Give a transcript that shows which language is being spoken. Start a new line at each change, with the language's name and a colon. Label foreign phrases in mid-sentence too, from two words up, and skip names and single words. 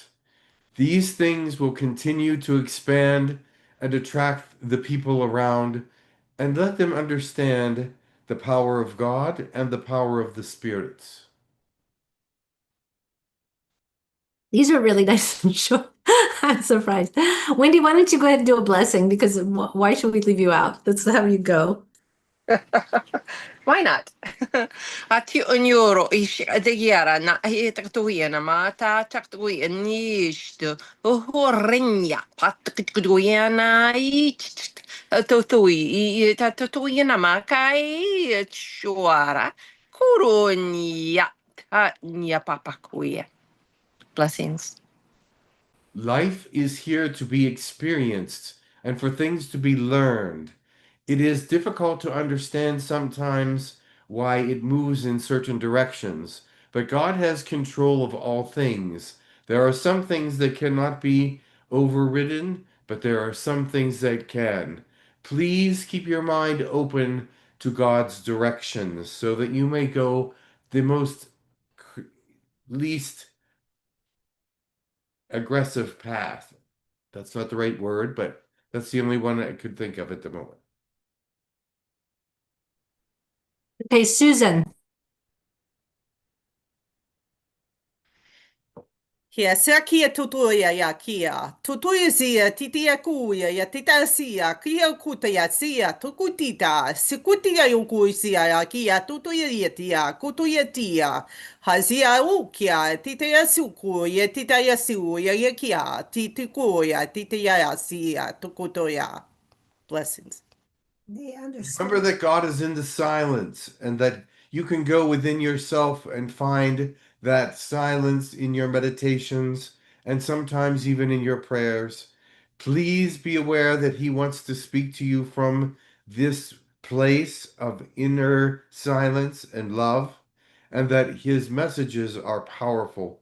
English: These things will continue to expand and attract the people around and let them understand the power of God and the power of the spirits. These are really nice and short. I'm surprised. Wendy, why don't you go ahead and do a blessing? Because why should we leave you out? That's how you go. Why not? Ati onyoro ish adegiara na etaktuia na mata taktuia nishtu horrenya pataktuia na ich totui tatuia na makai chuara kuronia ta nia papakuia. Blessings. Life is here to be experienced and for things to be learned. It is difficult to understand sometimes why it moves in certain directions, but God has control of all things. There are some things that cannot be overridden, but there are some things that can. Please keep your mind open to God's directions so that you may go the least aggressive path. That's not the right word, but that's the only one I could think of at the moment. Okay, Susan. Kia sea kia tutuia ya kia. Tutuia sia titia kuia ya tita sia kia kuta ya sia tukutita. Sikutia yuku sia ya kia tutuia ya tia kutuia tia. Hazia ukia tita ya suku ya tita ya su ya kia titiku ya tita ya sia tukutoya. Blessings. They Remember understand. that God is in the silence and that you can go within yourself and find that silence in your meditations and sometimes even in your prayers. Please be aware that He wants to speak to you from this place of inner silence and love, and that His messages are powerful.